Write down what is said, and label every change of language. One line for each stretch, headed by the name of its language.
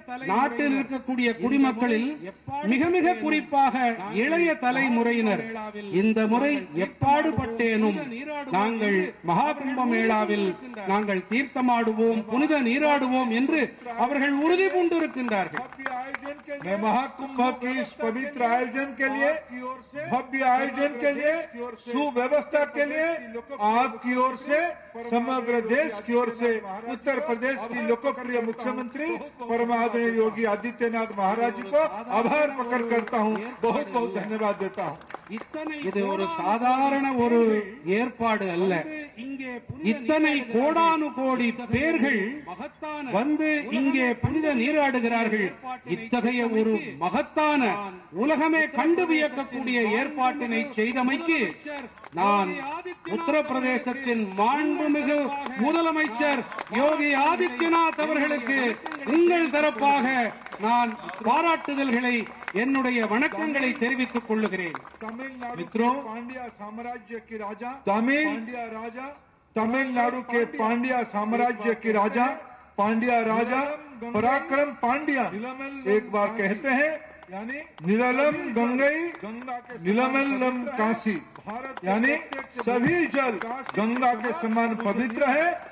Tamil: நாட்டில் இருக்கக்கூடிய குடிமக்களில் மிக மிக குறிப்பாக இளைய தலைமுறையினர் இந்த முறை எப்பாடுபட்டேனும் நாங்கள் மகா கும்பமேளாவில் நாங்கள் தீர்த்தமாடுவோம், புனித நீராடுவோம் என்று அவர்கள் உறுதி பூண்டிருக்கின்றார்கள்.
Hindi: महाकुंभ के इस पवित्र आयोजन के लिए, भव्य आयोजन के लिए, सुव्यवस्था के लिए आपकी ओर से, समग्र देश की ओर से उत्तर प्रदेश की लोकप्रिय मुख्यमंत्री परमादरणीय योगी आदित्यनाथ महाराज जी को आभार प्रकट करता हूं, बहुत बहुत धन्यवाद देता हूं।
Tamil: இது ஒரு சாதாரண ஒரு ஏற்பாடு அல்ல. இத்தனை கோடானு கோடி பேர்கள் வந்து இங்கே புனித நீராடுகிறார்கள். இத்தகைய ஒரு மகத்தான, உலகமே கண்டு வியக்கக்கூடிய ஏற்பாட்டினை செய்தமைக்கு நான் உத்தரப்பிரதேசத்தின் மாண்புமிகு முதலமைச்சர் யோகி ஆதித்யநாத் அவர்களுக்கு உங்கள் தரப்பாக நான் பாராட்டுதல்களை, என்னுடைய வணக்கங்களை தெரிவித்துக் கொள்ளுகிறேன்.
Hindi: मित्रों, पांड्या साम्राज्य के राजा, तमिलनाडु के पांड्या साम्राज्य के राजा, पांड्या राजा पराक्रम पांड्या एक बार कहते हैं, यानी
Tamil: निलम गंगई निलमल्लम काशी,
Hindi: यानी सभी जल गंगा के समान पवित्र है।